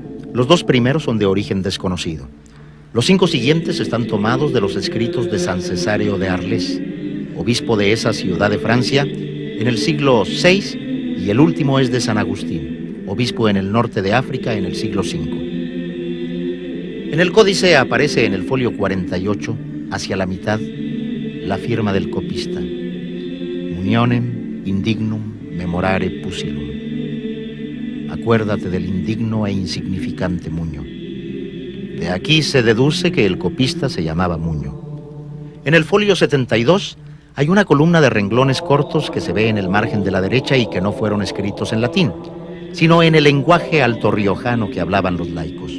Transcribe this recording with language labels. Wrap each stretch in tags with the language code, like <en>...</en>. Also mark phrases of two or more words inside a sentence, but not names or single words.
<es>Los 2 primeros son de origen desconocido. Los 5 siguientes están tomados de los escritos de San Cesario de Arles, obispo de esa ciudad de Francia, en el siglo VI, y el último es de San Agustín, obispo en el norte de África en el siglo V. En el códice aparece en el folio 48, hacia la mitad, la firma del copista:</es> <la>Munionem indignum memorare pusilum.</la> <es>Acuérdate del indigno e insignificante Muño. De aquí se deduce que el copista se llamaba Muño. En el folio 72 hay una columna de renglones cortos que se ve en el margen de la derecha y que no fueron escritos en latín, sino en el lenguaje altorriojano que hablaban los laicos.</es>